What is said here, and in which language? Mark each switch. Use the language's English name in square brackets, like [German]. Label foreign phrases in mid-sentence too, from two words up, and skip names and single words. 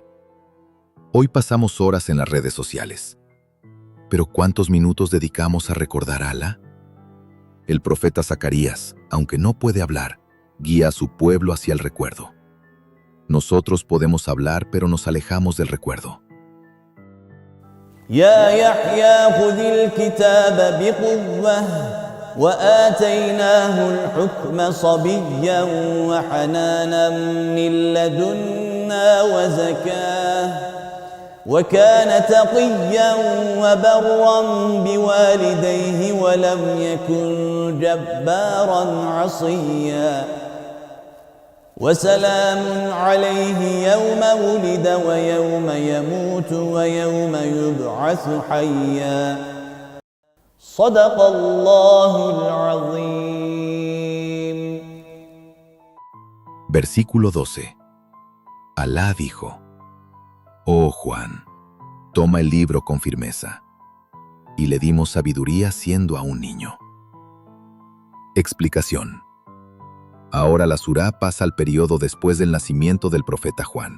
[Spanish] Hoy pasamos horas en las redes sociales. ¿Pero cuántos minutos dedicamos a recordar a Alá? El profeta Zacarías, aunque no puede hablar, guía a su pueblo hacia el recuerdo. Nosotros podemos hablar, pero nos alejamos del recuerdo. [Arabic] يا يحيى خذ الكتاب بقوة وآتيناه الحكم صبيا وحنانا من لدنا وزكاة وكان تقيا وبرا بوالديه ولم يكن جبارا عصيا وسلام عليه يوم ولد ويوم يموت ويوم يبعث حيا صدق الله العظيم. [Spanish] Versículo 12. Alá dijo, oh Juan, toma el libro con firmeza. Y le dimos sabiduría siendo aún niño. Explicación. Ahora la surá pasa al periodo después del nacimiento del profeta Juan.